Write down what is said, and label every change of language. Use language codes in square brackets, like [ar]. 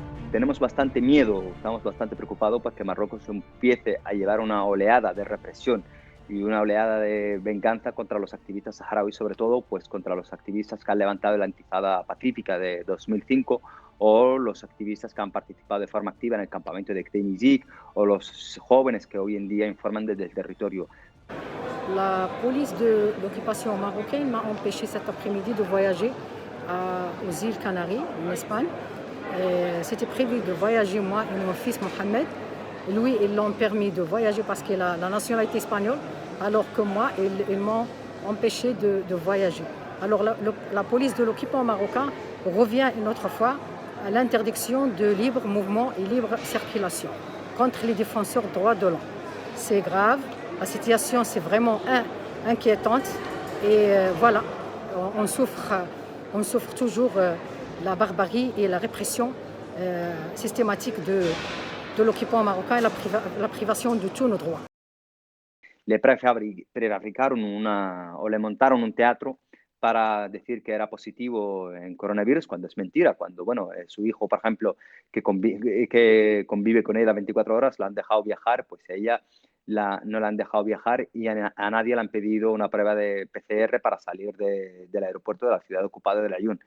[es] Tenemos bastante miedo, estamos bastante preocupados porque Marruecos empiece a llevar una oleada de represión y una oleada de venganza contra los activistas saharauis, sobre todo pues contra los activistas que han levantado la intifada pacífica de 2005 o los activistas que han participado de forma activa en el campamento de Kdenizik o los jóvenes que hoy en día informan desde el territorio. [fr] La police de l'occupation marocaine m'a empêché cet après-midi de voyager aux îles Canaries, en Espagne. C'était prévu de voyager moi et mon fils Mohamed. Lui, ils l'ont permis de voyager parce qu'il a la nationalité espagnole, alors que moi, ils m'ont empêché de voyager. Alors la police de l'occupant marocain revient une autre fois à l'interdiction de libre mouvement et libre circulation contre les défenseurs des droits de l'homme. C'est grave, la situation c'est vraiment inquiétante et voilà, on souffre toujours la barbarie et la répression systématique de l'occupant marocain et la privation de tous nos droits. [es] Le prefabricaron o le montaron un teatro para decir que era positivo en coronavirus, cuando es mentira, cuando bueno, su hijo, por ejemplo, que convive con ella 24 horas, la han dejado viajar, pues a ella no la han dejado viajar y a nadie le han pedido una prueba de PCR para salir del aeropuerto de la ciudad ocupada de Layún.